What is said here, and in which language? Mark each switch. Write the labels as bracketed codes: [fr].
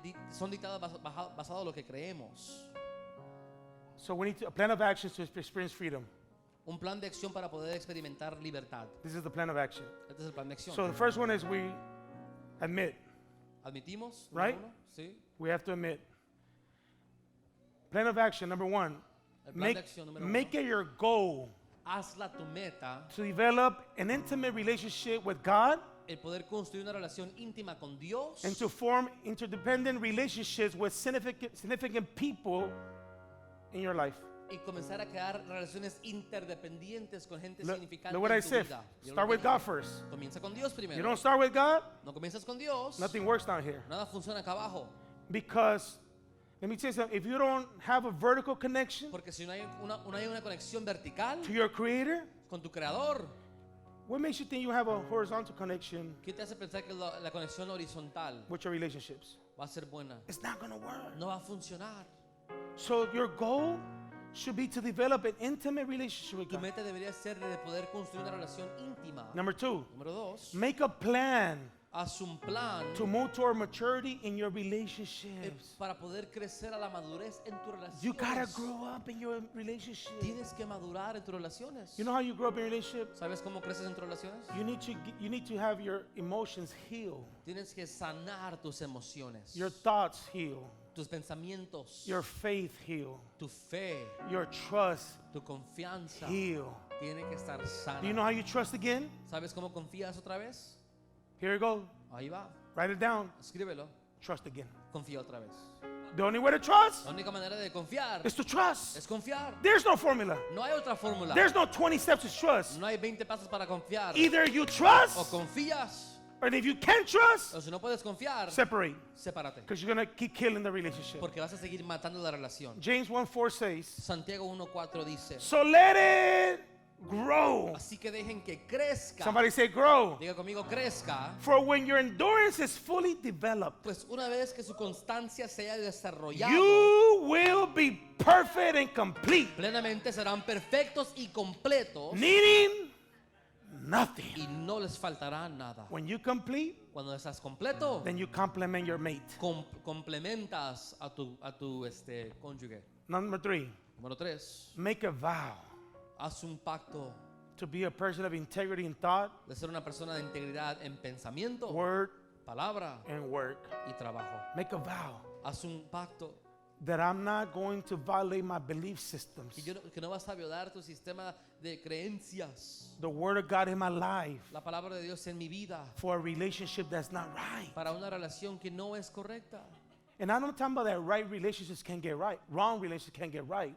[es] son dictadas basado en lo que creemos. [en] So we need a plan of actions to experience freedom. [es] Un plan de acción para poder experimentar libertad. [en] This is the plan of action. [es] Este es el plan de acción. [en] So the first one is we admit. [es] ¿Admitimos? [en] Right? [es] Número uno, sí. [en] We have to admit. Plan of action, number 1. [es] El plan de acción número [en] Make [es] uno. [en] it your goal [es] Hazla tu meta [en] to develop an intimate relationship with God [es] el poder construir una relación íntima con Dios [en] and to form interdependent relationships with significant people in your life. [es] y comenzar a crear relaciones interdependientes con gente significante [en] Look what I [es] en tu [en] said. [es] vida. Yo [en] Start [es] lo [en] with [es] que [en] God [es] dije. [en] first. [es] Comienza con Dios primero. [en] You don't start with God, [es] No comienzas con Dios, [en] nothing works down here. [es] nada funciona acá abajo. [en] Because, let me tell you something, if you don't have a vertical connection [es] Porque si no hay una conexión vertical [en] to your Creator, [es] con tu creador, [en] what makes you think you have a horizontal connection [es] ¿qué te hace pensar que la conexión horizontal [en] with your relationships? [es] va a ser buena? [en] It's not going to work. [es] No va a funcionar. [en] So your goal should be to develop an intimate relationship with [es] Tu [en] God. [es] meta debería ser de poder construir una relación íntima. [en] Number 2, [es] Número 2, [en] make a plan [es] haz un plan [en] to move toward maturity in your relationships. [es] para poder crecer a la madurez en tu relación. [en] You gotta grow up in your relationship. [es] Tienes que madurar en tus relaciones. [en] You know how you grow up in relationships? [es] ¿Sabes cómo creces en tus relaciones? [en] You need to have your emotions healed, [es] Tienes que sanar tus emociones, [en] your thoughts healed, [es] tus pensamientos, [en] your faith healed, [es] tu fe, [en] your trust [es] tu confianza. [en] healed. [es] Tiene que estar sana. [en] Do you know how you trust again? [es] ¿Sabes cómo confías otra vez? [en] Here you go. [es] Ahí va. [en] Write it down. [es] Escríbelo. [en] Trust again. [es] Confía otra vez. [en] The only way to trust [es] La única manera de confiar [en] is to trust. [es] es confiar. [en] There's no formula. [es] No hay otra fórmula. [en] There's no 20 steps to trust. [es] No hay 20 pasos para confiar. [en] Either you [es] O [en] trust, [es] confías, [en] or if you can't trust, [es] o si no puedes confiar, [en] separate. [es] sepárate. [en] Because you're going to keep killing the relationship. [es] Porque vas a seguir matando la relación. [en] James 1:4 says, [es] Santiago 1:4 dice, [en] so let it grow. [es] así que dejen que crezca. [en] Somebody say grow. [es] Diga conmigo, crezca. [en] For when your endurance is fully developed, [es] Pues una vez que su constancia se haya desarrollado, [en] you will be perfect and complete, [es] plenamente serán perfectos y completos [en] needing nothing. [es] y no les faltará nada. [en] When you complete, [es] Cuando estás completo, [en] then you complement your mate. [es] complementas a tu cónyuge. [en] Number 3, [es] Número 3, [en] make a vow [es] haz un pacto [en] to be a person of integrity in thought, [es] de ser una persona de integridad en pensamiento, [en] word, [es] palabra [en] and work. [es] y trabajo. [en] Make a vow [es] Haz un pacto [en] that I'm not going to violate my belief systems, [es] que no vas a violar tu sistema de creencias, [en] the word of God in my life, [es] la palabra de Dios en mi vida, [en] for a relationship that's not right. [es] para una relación que no es correcta. [en] And I'm not talking about that right relationships can get right, wrong relationships can get right.